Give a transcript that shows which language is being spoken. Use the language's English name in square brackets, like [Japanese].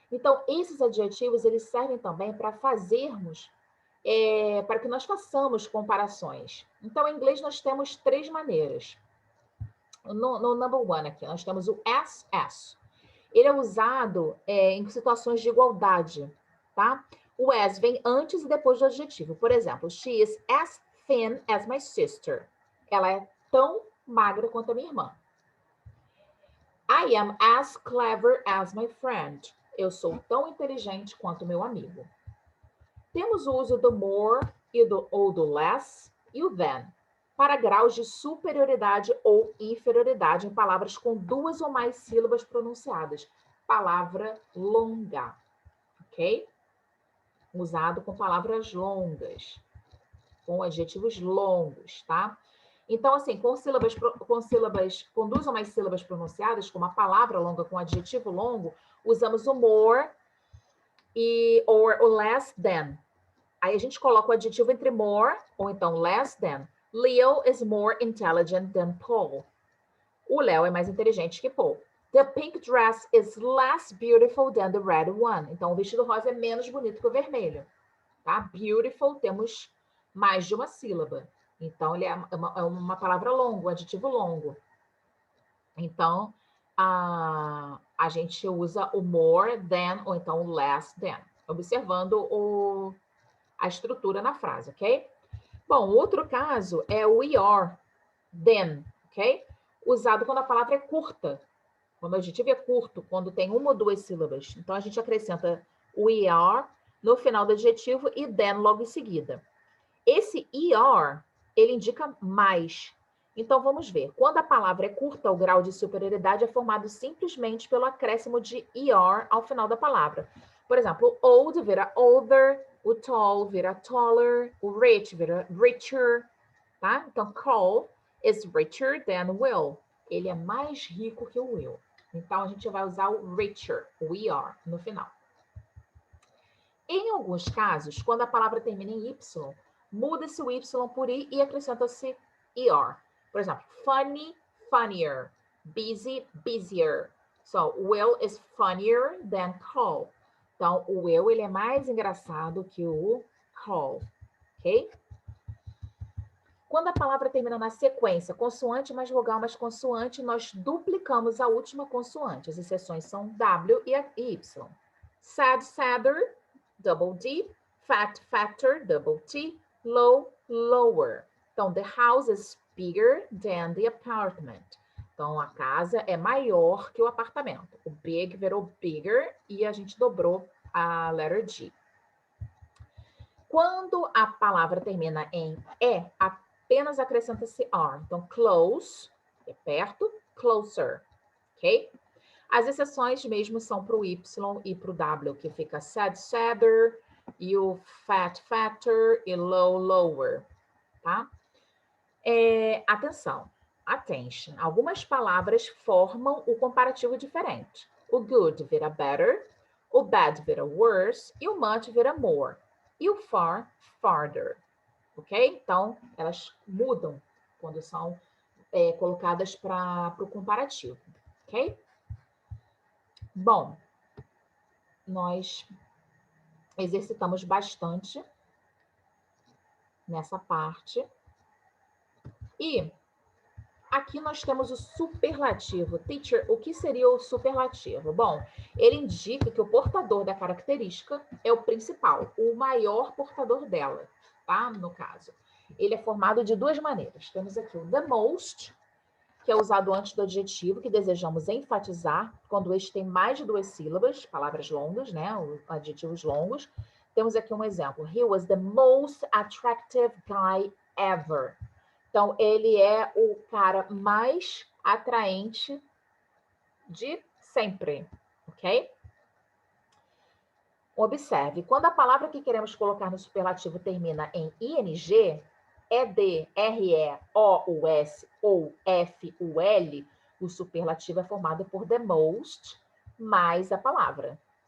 [Portuguese] Então, esses adjetivos, eles servem também para fazermos, para que nós façamos comparações. Então, em inglês, nós temos 3 maneiras. No [English] number one [Portuguese] aqui, nós temos o as. Ele é usado em situações de igualdade, tá? O as vem antes e depois do adjetivo. Por exemplo, [English] she is as thin as my sister. [Portuguese] Ela é tão magra quanto a minha irmã. [English] I am as clever as my friend. [Portuguese] Eu sou tão inteligente quanto meu amigo. Temos o uso do more ou do less e o than para graus de superioridade ou inferioridade em palavras com 2 ou mais sílabas pronunciadas. Palavra longa, ok? Usado com palavras longas, com adjetivos longos, tá? Então, assim, com 2 ou mais sílabas pronunciadas, com uma palavra longa, com adjetivo longo, usamos o more or o less than. Aí a gente coloca o adjetivo entre more ou então less than. [English] Leo is more intelligent than Paul. [Portuguese] O Léo é mais inteligente que Paul. [English] The pink dress is less beautiful than the red one. [Portuguese] Então, o vestido rosa é menos bonito que o vermelho. Tá? Beautiful, temos mais de uma sílaba. Então, ele é uma palavra longa, um adjetivo longo. Então, a gente usa o more than ou então o less than, observando a estrutura na frase, ok? Bom, outro caso é o we are, then, ok? Usado quando a palavra é curta. Quando o adjetivo é curto, quando tem 1 ou 2 sílabas. Então, a gente acrescenta we are no final do adjetivo e then logo em seguida. Esse er, ele indica mais. Então, vamos ver. Quando a palavra é curta, o grau de superioridade é formado simplesmente pelo acréscimo de er ao final da palavra. Por exemplo, o old vira older, o tall vira taller, o rich vira richer, tá? Então, [English] Carl is richer than Will. [Portuguese] Ele é mais rico que o Will. Então, a gente vai usar o richer, o er, no final. Em alguns casos, quando a palavra termina em Y, muda-se o Y por I e acrescenta-se ER. Por exemplo, funny, funnier. Busy, busier. [English] So, Will is funnier than Carl. [Portuguese] Então, o Will ele é mais engraçado que o Carl. Ok? Quando a palavra termina na sequência, consoante mais vogal mais consoante, nós duplicamos a última consoante. As exceções são W e Y. Sad, sadder, double D. Fat, fatter, double T. Low, lower. Então, [English] the house is bigger than the apartment. [Portuguese] Então, a casa é maior que o apartamento. O big virou bigger e a gente dobrou a letter G. Quando a palavra termina em E, apenas acrescenta-se R. Então, close, é perto, closer, ok? As exceções mesmo são para o Y e para o W, que fica sad, sadder, e o fat, fatter, e low, lower, tá? Atenção, attention. Algumas palavras formam o comparativo diferente. O good vira better, o bad vira worse, e o much vira more. E o far, farther, ok? Então, elas mudam quando são colocadas para o comparativo, ok? Bom, nós exercitamos bastante nessa parte. E aqui nós temos o superlativo. Teacher, o que seria o superlativo? Bom, ele indica que o portador da característica é o principal, o maior portador dela, tá? No caso. Ele é formado de duas maneiras. Temos aqui o the most, que é usado antes do adjetivo, que desejamos enfatizar, quando este tem mais de duas sílabas, palavras longas, né? Adjetivos longos. Temos aqui um exemplo. [English] He was the most attractive guy ever. [Portuguese] Então, ele é o cara mais atraente de sempre, ok? Observe, quando a palavra que queremos colocar no superlativo termina em ing, ed, re, o, s ou f, u, l, o superlativo é formado por the most mais a palavra.